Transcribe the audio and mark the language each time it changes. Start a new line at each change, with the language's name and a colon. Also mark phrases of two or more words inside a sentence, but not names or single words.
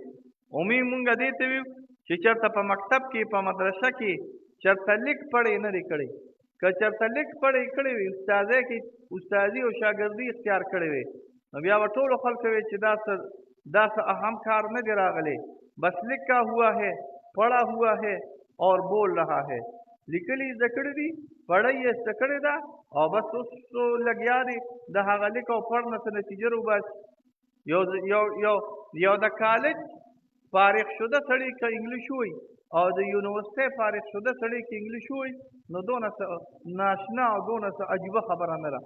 Pashto: امي مونږ دې ته ویو چې چېرته په مکتب کې، په مدرسه کې چېرته لیک پړی نه دی کړی. که چېرته لیک پړی کړی وي، استاذۍ کې استادي او شاګردي اختیار کړی وي، نو بیا به ټولو خلکو وی چې دا څه اهم کار نه دی راغلی، بس
Urdu: لکھا ہوا ہے، پڑھا ہوا ہے اور بول رہا ہے.
Pashto: لیکلي زده کړي دي، پړی یې زده کړې ده او بس اوس لګیا دی د هغه لیک او پړ نه څه نتیجه روباسي. یو د کالج فارغ شده سړی که انګلیش وایي او د یونیورسټۍ فارغ شده سړی که انګلیش وایي نو دونه څه ناشنا او دونه څه عجیبه خبره نه ده.